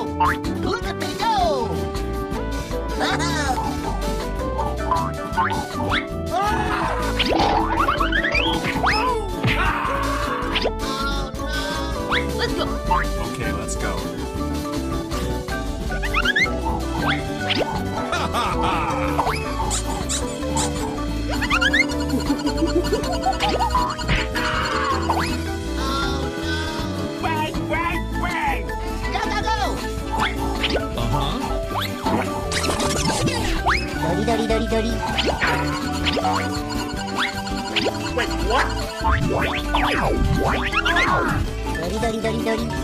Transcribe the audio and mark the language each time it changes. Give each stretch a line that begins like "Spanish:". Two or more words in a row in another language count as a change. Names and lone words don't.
English: Look at me go! Oh, no! Let's go. Okay, let's go. Ha ha ha! Bang, bang, bang! Go, go, go! Uh-huh. Dori, dori, dori, dori. Wait, what? Dori, dori, dori, dori.